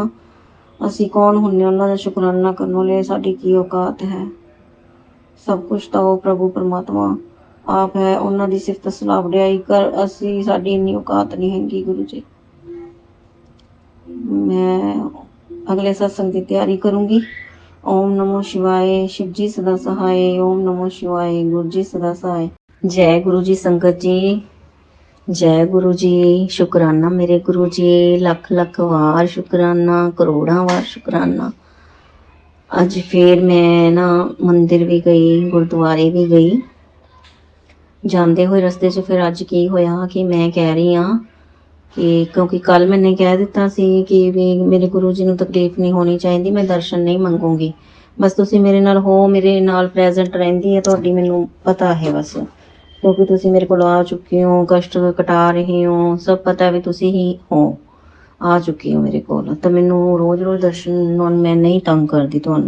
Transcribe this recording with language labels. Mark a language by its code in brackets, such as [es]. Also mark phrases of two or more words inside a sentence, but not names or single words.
[pa] ਅਸੀਂ ਕੌਣ ਹੁੰਨੇ ਉਹਨਾਂ ਦਾ ਸ਼ੁਕਰਾਨਾ ਕਰਨ ਵਾਲੇ, ਸਾਡੀ ਕੀ ਔਕਾਤ ਹੈ। ਸਭ ਕੁਛ ਤਾਂ ਉਹ ਪ੍ਰਭੂ ਪਰਮਾਤਮਾ ਆਪ ਹੈ, ਉਹਨਾਂ ਦੀ ਸਿਫਤ ਸਲਾਹ ਵਡਿਆਈ ਕਰ, ਸਾਡੀ ਇੰਨੀ ਔਕਾਤ ਨਹੀਂ ਹੈਗੀ ਗੁਰੂ ਜੀ। ਮੈਂ ਅਗਲੇ ਸਤਸੰਗ ਦੀ ਤਿਆਰੀ ਕਰੂੰਗੀ। ਓਮ ਨਮੋ ਸ਼ਿਵਾਏ, ਸ਼ਿਵ ਜੀ ਸਦਾ ਸਹਾਇ, ਓਮ ਨਮੋ ਸ਼ਿਵਾਏ, ਗੁਰੂ ਜੀ ਸਦਾ ਸਹਾਇ। ਜੈ ਗੁਰੂ ਜੀ ਸੰਗਤ ਜੀ, ਜੈ ਗੁਰੂ ਜੀ, ਸ਼ੁਕਰਾਨਾ ਮੇਰੇ ਗੁਰੂ ਜੀ, ਲੱਖ ਵਾਰ ਸ਼ੁਕਰਾਨਾ, ਕਰੋੜਾਂ ਵਾਰ ਸ਼ੁਕਰਾਨਾ। ਅੱਜ ਫਿਰ ਮੈਂ ਨਾ ਮੰਦਿਰ ਵੀ ਗਈ, ਗੁਰਦੁਆਰੇ ਵੀ ਗਈ। ਜਾਂਦੇ ਹੋਏ ਰਸਤੇ 'ਚ ਫਿਰ ਅੱਜ ਕੀ ਹੋਇਆ ਕਿ ਮੈਂ ਕਹਿ ਰਹੀ ਹਾਂ ਕਿ ਕਿਉਂਕਿ ਕੱਲ ਮੈਨੇ ਕਹਿ ਦਿੱਤਾ ਸੀ ਕਿ ਵੀ ਮੇਰੇ ਗੁਰੂ ਜੀ ਨੂੰ ਤਕਲੀਫ ਨਹੀਂ ਹੋਣੀ ਚਾਹੀਦੀ, ਮੈਂ ਦਰਸ਼ਨ ਨਹੀਂ ਮੰਗੂੰਗੀ, ਬਸ ਤੁਸੀਂ ਮੇਰੇ ਨਾਲ ਹੋ, ਮੇਰੇ ਨਾਲ ਪ੍ਰੈਜ਼ੈਂਟ ਰਹਿੰਦੀ ਹੈ ਤੁਹਾਡੀ, ਮੈਨੂੰ ਪਤਾ ਹੈ ਬਸ, ਕਿਉਂਕਿ ਤੁਸੀਂ ਮੇਰੇ ਕੋਲ ਆ ਚੁੱਕੇ ਹੋ, ਕਸ਼ਟ ਕਟਾ ਰਹੇ ਹੋ, ਸਭ ਪਤਾ ਵੀ ਤੁਸੀਂ ਹੀ ਹੋ, ਆ ਚੁੱਕੀ ਹੋ ਮੇਰੇ ਕੋਲ, ਤਾਂ ਮੈਨੂੰ ਰੋਜ਼ ਦਰਸ਼ਨ ਮੈਂ ਨਹੀਂ ਤੰਗ ਕਰਦੀ ਤੁਹਾਨੂੰ।